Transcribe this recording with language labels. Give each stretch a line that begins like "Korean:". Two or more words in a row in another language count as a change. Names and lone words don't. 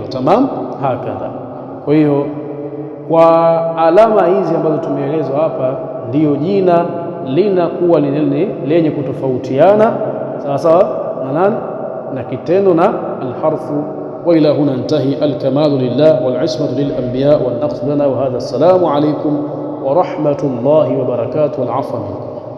Arabic: تمام. هكذا.
Swahili: Kwa hiyo kwa alama hizi ambazo tumeelezwa hapa, ndiyo jina linakuwa ni lenye kutofautiana sawa sawa na nani? Na kitendo na alharfu.
Arabic: وإلى هنا انتهى. الكمال لله والعصمة للأنبياء والنقص لنا. وهذا، السلام عليكم ورحمة الله وبركاته والعفو منكم.